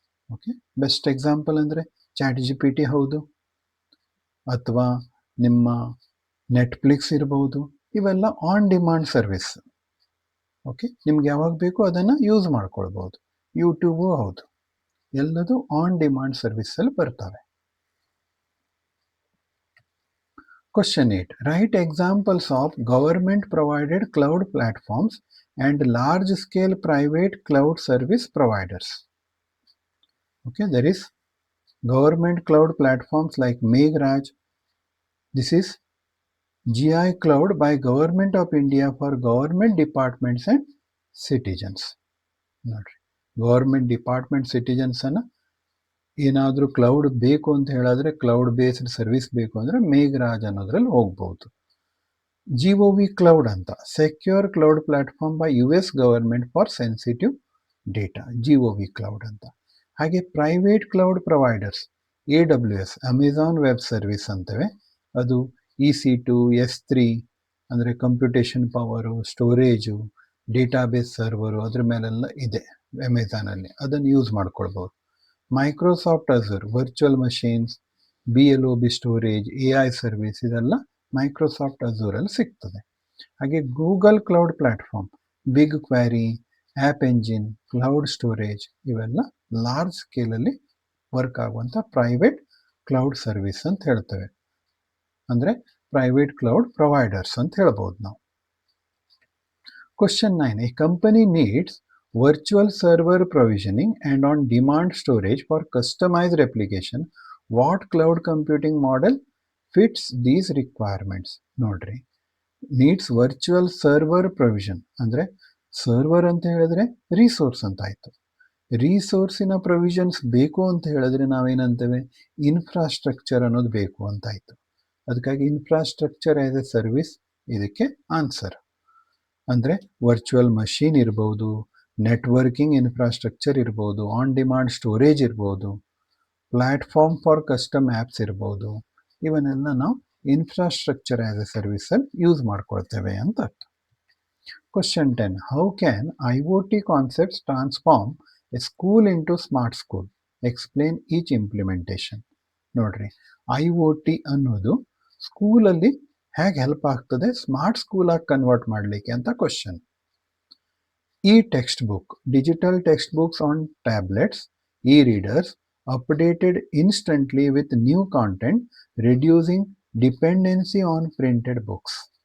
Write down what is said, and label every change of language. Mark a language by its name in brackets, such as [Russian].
[Kannada] Okay, best example ಅಂದರೆ ChatGPT ಹೌದು, ಅಥವಾ ನಿಮ್ಮ ನೆಟ್ಫ್ಲಿಕ್ಸ್ ಇರ್ಬೋದು. ಇವೆಲ್ಲ ಆನ್ ಡಿಮಾಂಡ್ ಸರ್ವಿಸ್. ಓಕೆ, ನಿಮ್ಗೆ ಯಾವಾಗ ಬೇಕು ಅದನ್ನು ಯೂಸ್ ಮಾಡ್ಕೊಳ್ಬೋದು. ಯೂಟ್ಯೂಬು ಹೌದು, ಎಲ್ಲದು ಆನ್ ಡಿಮಾಂಡ್ ಸರ್ವಿಸಲ್ಲಿ ಬರ್ತವೆ. [English] Question 8. Write examples of government provided cloud platforms and large scale private cloud service providers. Okay, there is government cloud platforms like Meghraj. This is GI Cloud by Government of India for government departments and citizens. [Kannada] Government department citizens ಅನ್ನ ಏನಾದರೂ cloud ಬೇಕು ಅಂತ ಹೇಳಿದ್ರೆ, cloud based service ಬೇಕು ಅಂದರೆ ಮೇಘರಾಜ್ ಅನ್ನೋದ್ರಲ್ಲಿ ಹೋಗ್ಬೋದು. [English] GOV cloud ಅಂತ, secure cloud platform by US government for sensitive data, GOV cloud ಅಂತ. [Kannada] ಹಾಗೆ private cloud providers, AWS Amazon web service ಅಂತೇವೆ. ಅದು EC2, S3 ಅಂದರೆ ಕಂಪ್ಯೂಟೇಷನ್ ಪವರು, ಸ್ಟೋರೇಜು, ಡೇಟಾಬೇಸ್ ಸರ್ವರು ಅದ್ರ ಮೇಲೆಲ್ಲ ಇದೆ ಅಮೆಜಾನಲ್ಲಿ, ಅದನ್ನು ಯೂಸ್ ಮಾಡ್ಕೊಳ್ಬೋದು. Microsoft ಅಜೂರ್ virtual machines, BLOB storage, AI service, ಇದೆಲ್ಲ ಮೈಕ್ರೋಸಾಫ್ಟ್ ಅಜೂರಲ್ಲಿ ಸಿಗ್ತದೆ. ಹಾಗೆ Google cloud platform, big quarry, app engine, cloud storage, ಇವೆಲ್ಲ ಲಾರ್ಜ್ ಸ್ಕೇಲಲ್ಲಿ ವರ್ಕ್ ಆಗುವಂಥ ಪ್ರೈವೇಟ್ ಕ್ಲೌಡ್ ಸರ್ವಿಸ್ ಅಂತ ಹೇಳ್ತೇವೆ. ಅಂದರೆ ಪ್ರೈವೇಟ್ ಕ್ಲೌಡ್ ಪ್ರೊವೈಡರ್ಸ್ ಅಂತ ಹೇಳ್ಬೋದು ನಾವು. [English] Question 9. A company needs virtual server provisioning and on-demand storage for customized application. What cloud computing model fits these requirements? [Kannada] ನೋಡ್ರಿ, [English] needs virtual server provision [Kannada] ಅಂದರೆ server ಅಂತ ಹೇಳಿದ್ರೆ ರಿಸೋರ್ಸ್ ಅಂತ ಆಯಿತು. ರಿಸೋರ್ಸಿನ ಪ್ರೊವಿಷನ್ಸ್ ಬೇಕು ಅಂತ ಹೇಳಿದ್ರೆ ನಾವೇನಂತೇವೆ, ಇನ್ಫ್ರಾಸ್ಟ್ರಕ್ಚರ್ ಅನ್ನೋದು ಬೇಕು ಅಂತಾಯಿತು. ಅದಕ್ಕಾಗಿ ಇನ್ಫ್ರಾಸ್ಟ್ರಕ್ಚರ್ ಆ್ಯಸ್ ಎ ಸರ್ವಿಸ್ ಇದಕ್ಕೆ ಆನ್ಸರ್. ಅಂದರೆ ವರ್ಚುವಲ್ ಮಷೀನ್ ಇರ್ಬೋದು, ನೆಟ್ವರ್ಕಿಂಗ್ ಇನ್ಫ್ರಾಸ್ಟ್ರಕ್ಚರ್ ಇರ್ಬೋದು, ಆನ್ ಡಿಮಾಂಡ್ ಸ್ಟೋರೇಜ್ ಇರ್ಬೋದು, [English] platform for custom apps [Kannada] ಇರ್ಬೋದು. ಇವನ್ನೆಲ್ಲ ನಾವು ಇನ್ಫ್ರಾಸ್ಟ್ರಕ್ಚರ್ ಆ್ಯಸ್ ಎ ಸರ್ವಿಸಲ್ಲಿ ಯೂಸ್ ಮಾಡ್ಕೊಳ್ತೇವೆ ಅಂತ ಅರ್ಥ. [English] Question 10. How can IoT concepts transform a school into smart school? Explain each implementation. [Kannada] ನೋಡ್ರಿ, IoT ಅನ್ನೋದು ಸ್ಕೂಲಲ್ಲಿ ಹೇಗೆ ಹೆಲ್ಪ್ ಆಗ್ತದೆ ಸ್ಮಾರ್ಟ್ ಸ್ಕೂಲಾಗಿ ಕನ್ವರ್ಟ್ ಮಾಡಲಿಕ್ಕೆ ಅಂತ question. [English] Text book, digital text books on tablets, readers updated instantly with new content, reducing dependency on printed books.